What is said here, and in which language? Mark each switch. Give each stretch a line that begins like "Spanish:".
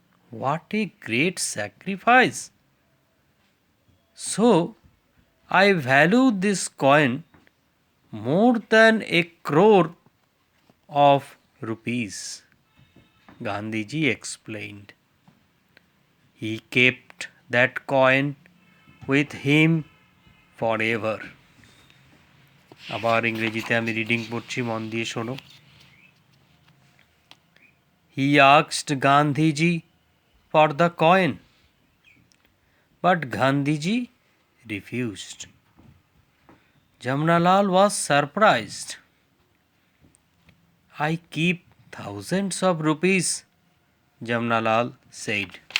English: What a great sacrifice! So, I value this coin more than a crore of rupees, Gandhiji explained. He kept that coin with him forever.
Bangla: আবার ইংরেজিতে আমি reading পড়ছি, মন দিয়ে শোনো।
English: He asked Gandhiji for the coin, but Gandhiji refused. Jamnalal was surprised. I keep thousands of rupees, Jamnalal said.